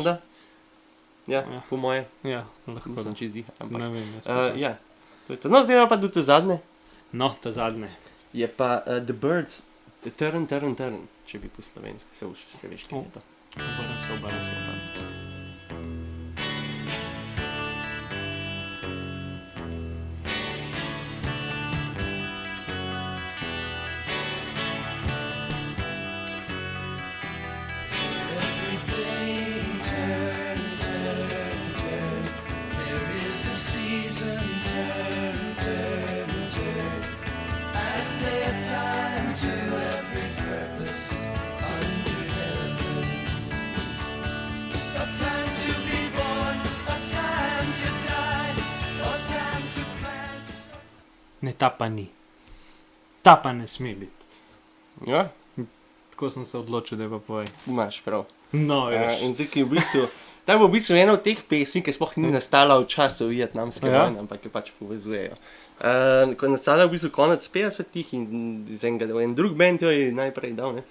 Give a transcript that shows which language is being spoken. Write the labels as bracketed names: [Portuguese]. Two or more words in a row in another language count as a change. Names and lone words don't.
[Slovenian] da. Ja, Ja. po moje. Ja, lahko da. Nisem čez jih, ampak. Ne vem, jaz. Ja, to je to. No, zdaj pa do te zadnje. No, ta zadnje. Je pa The Birds, The Turn, če bi po slovenski, se veš, kaj je to. Obrnem se. [English] Everything turn, turn, turn. There is a season, turn, turn, turn. And a time to every purpose under heaven. A time to be born, a time to die, a time to plan. [Slovenian] Ne, ta pa ni. Ta pa ne sme biti. Ja, Tako sem se odločil, da je pa povej. imaš prav. No, In tukaj v bistvu, ta je v bistvu ena od teh pesmi, ki sploh ni nastala v času vietnamske Ja. vojne, ampak jo pač povezujejo. Ko je nastala v bistvu konec 50-ih in en drug band jo je najprej dal, ne.